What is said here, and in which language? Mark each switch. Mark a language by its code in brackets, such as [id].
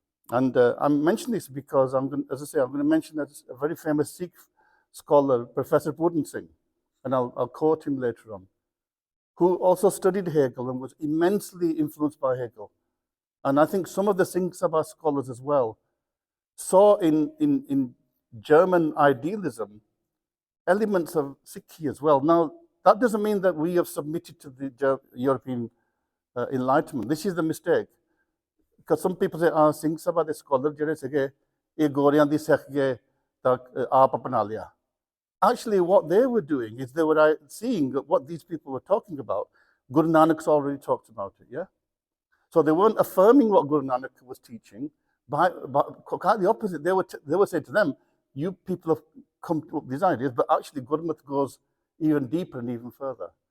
[en] And I'm mentioning this because I'm going, as I say, I'm going to mention that a very famous Sikh scholar, Professor Puran Singh, and I'll quote him later on, who also studied Hegel and was immensely influenced by Hegel. And I think some of the Singh Sabha scholars as well saw in German idealism elements of Sikhi as well. Now, that doesn't mean that we have submitted to the European Enlightenment. This is the mistake. Because some people say, [pa] Singh Sabha ਦੇ scholar ਜਿਹੜੇ ਸੀਗੇ ਇਹ ਗੋਰਿਆਂ ਦੀ ਸਿੱਖ ਗਏ ਤਾਂ ਆਪ ਅਪਣਾ ਲਿਆ. [en] Actually, what they were doing is they were seeing what these people were talking about. Guru Nanak's already talked about it, yeah? So they weren't affirming what Guru Nanak was teaching, but quite the opposite. They were saying to them, you people have come to these ideas, but actually Gurmat goes even deeper and even further.